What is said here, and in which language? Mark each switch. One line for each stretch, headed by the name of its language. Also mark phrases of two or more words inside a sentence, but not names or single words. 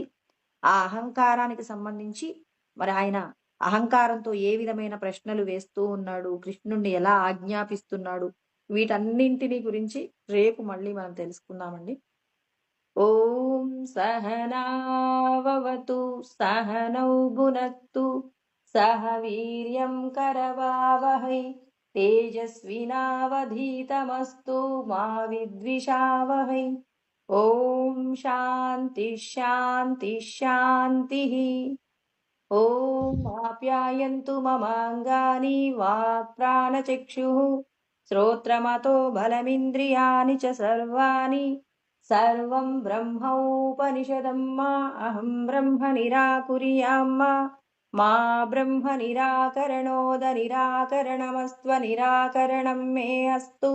Telugu: ఆ అహంకారానికి సంబంధించి మరి ఆయన అహంకారంతో ఏ విధమైన ప్రశ్నలు వేస్తూ ఉన్నాడు, కృష్ణుణ్ణి ఎలా ఆజ్ఞాపిస్తున్నాడు, వీటన్నింటినీ గురించి రేపు మళ్ళీ మనం తెలుసుకుందామండి.
Sanskrit: ఓం సహనావతు సహనౌ భునక్తు सह वीर्यं करवावहै तेजस्विनावधीतमस्तु मा विद्विषावहै। ॐ शान्ति शान्ति शान्तिः। ॐ आप्यायन्तु ममाङ्गानि वाक्प्राणचक्षुः श्रोत्रमतो बलमिन्द्रियाणि च सर्वाणि सर्वं ब्रह्मोपनिषदं मा अहं ब्रह्म निराकुर्यां मा ब्रह्म निराकरणोदनिराकरणमस्त्वनिराकरणं मे अस्तु।